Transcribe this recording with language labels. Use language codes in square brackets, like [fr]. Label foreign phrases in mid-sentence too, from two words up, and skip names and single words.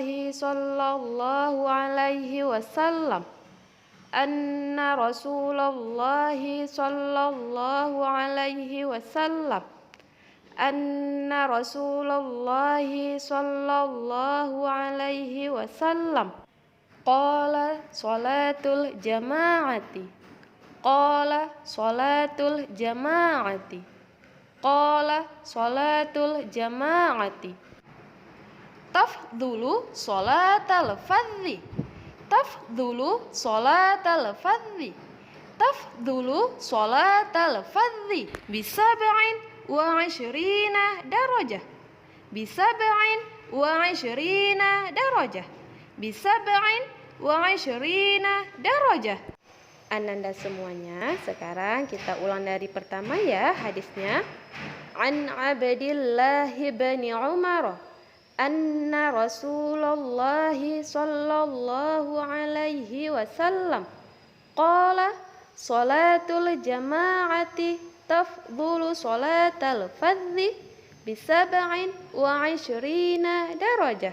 [ar] صلى الله عليه وسلم أن رسول الله صلى الله عليه وسلم أن رسول الله صلى الله عليه وسلم قال صلاة الجماعة قال صلاة الجماعة. قال صلاة الجماعة. تفضل صلاة الفذ. تفضل صلاة الفذ. تفضل صلاة الفذ. بسبع وعشرين درجة. بسبع وعشرين درجة. بسبع وعشرين درجة. [id] Ananda semuanya, sekarang kita ulang dari pertama ya hadisnya. [ar] عن عبد الله بن عمر أن رسول الله صلى الله عليه وسلم قال صلاة الجماعة تفضل صلاة الفذ بسبع وعشرين درجة.